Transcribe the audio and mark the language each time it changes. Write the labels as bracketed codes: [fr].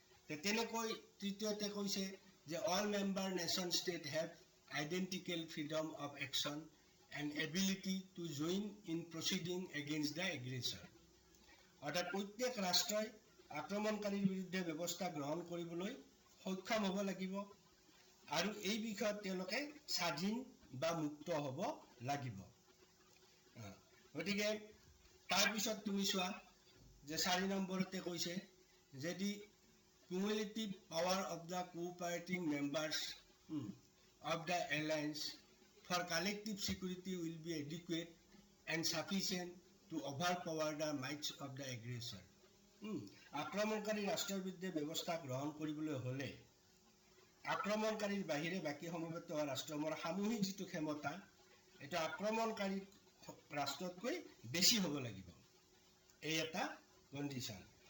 [as] তেনেকৈ তৃতীয়তে কৈছে যে [en] All member nation state have identical freedom of action and ability to join in proceeding against the aggressor. [as] অৰ্থাৎ প্ৰত্যেক ৰাষ্ট্ৰই আক্ৰমণকাৰীৰ বিৰুদ্ধে ব্যৱস্থা গ্ৰহণ কৰিবলৈ সক্ষম হ'ব লাগিব আৰু এই বিষয়ত তেওঁলোকে স্বাধীন বা মুক্ত হ'ব লাগিব। গতিকে তাৰপিছত তুমি চোৱা যে 4 নম্বৰতে কৈছে যে [en] The cumulative power of the cooperating members of the alliance for collective security will be adequate and sufficient to overpower the might of the aggressor. [as] আক্ৰমণকাৰী ৰাষ্ট্ৰৰ বিৰুদ্ধে ব্যৱস্থা গ্ৰহণ কৰিবলৈ হ'লে আক্ৰমণকাৰীৰ বাহিৰে বাকী সমবেত হোৱা ৰাষ্ট্ৰসমূহৰ সামূহিক যিটো ক্ষমতা এইটো আক্ৰমণকাৰী ৰাষ্ট্ৰতকৈ বেছি হ'ব লাগিব, এই এটা কণ্ডিশ্যন।